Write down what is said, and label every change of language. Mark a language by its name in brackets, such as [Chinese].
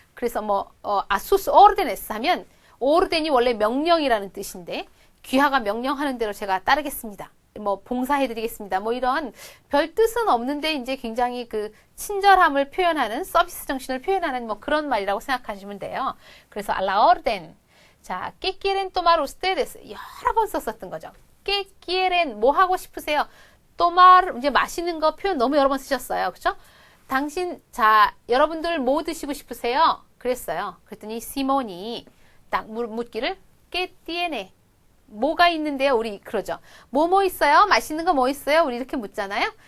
[Korean] 그래서 뭐 아수스 오르데네스 하면 오르덴이 원래 명령이라는 뜻인데 귀하가 명령하는 대로 제가 따르겠습니다. 뭐 봉사해드리겠습니다. 뭐 이런 별 뜻은 없는데 이제 굉장히 그 친절함을 표현하는 서비스 정신을 표현하는 뭐 그런 말이라고 생각하시면 돼요. 그래서 알라 오르덴. [Spanish] 자, ¿qué quieren tomar ustedes? [Korean] 여러 번 썼었던 거죠. [Spanish] ¿Qué quieren? [Korean] 뭐 하고 싶으세요? tomar 이제 마시는 거 표현 너무 여러 번 쓰셨어요. 그렇죠? 당신 자 여러분들 뭐 드시고 싶으세요? 그랬어요. 그랬더니 시몬이 딱 묻기를 [Spanish] ¿qué tiene? [Korean] 뭐가 있는데요? 우리 그러죠. 뭐 있어요? 맛있는 거 뭐 있어요? 우리 이렇게 묻잖아요.